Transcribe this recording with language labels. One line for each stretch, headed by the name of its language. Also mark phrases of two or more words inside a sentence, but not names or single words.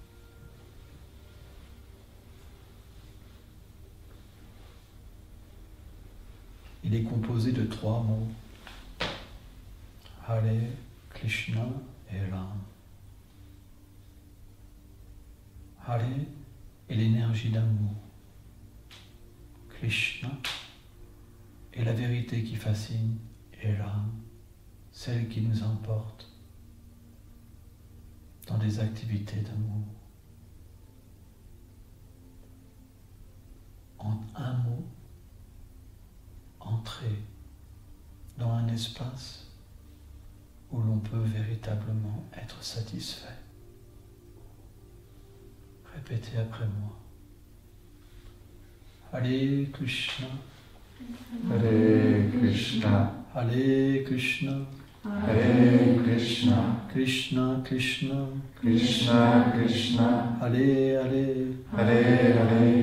French: Il est composé de 3 mots. Hare, Krishna et Ram. Hare est l'énergie d'amour. Krishna est la vérité qui fascine. Et Ram, celle qui nous emporte dans des activités d'amour. En un mot, entrer dans un espace où l'on peut véritablement être satisfait. Répétez après moi.
Sanskrit: Hare Krishna, Hare Krishna, Hare Krishna, Hare Krishna, Krishna Krishna, Krishna Krishna, Hare Hare, Hare Hare,